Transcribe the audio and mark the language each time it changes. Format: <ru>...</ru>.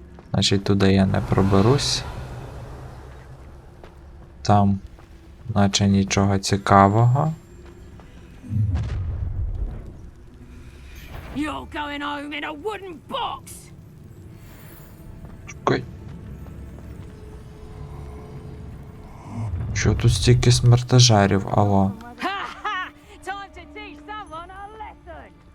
<uk>Значить, туди я не проберусь. Там, наче нічого цікавого.</uk> <en>You're going home in a wooden box!</en> <uk>Чекай. Що тут стільки смертежерів, алло? Ha-ha!</uk> <en>Time to teach someone a lesson!</en>